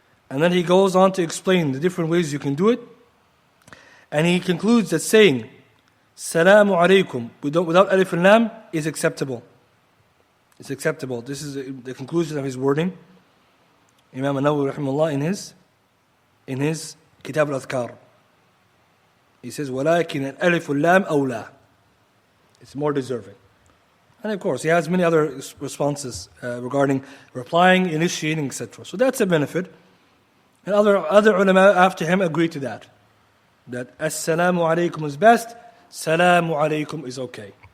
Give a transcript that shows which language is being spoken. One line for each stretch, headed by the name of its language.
English: And then he goes on to explain the different ways you can do it. And he concludes that saying, Salamu alaikum, without alif and lam, is acceptable. It's acceptable. This is the conclusion of his wording. Imam al-Nawawi, rahimahullah, in his Kitab al-Adhkar. He says,
Arabic: وَلَكِنَ الْأَلِفُ اللَّامُ أَوْلَى.
English: It's more deserving. And of course, he has many other responses regarding replying, initiating, etc. So that's a benefit. And other ulama after him agree to that. That Assalamu alaikum is best, Salamu alaikum is okay.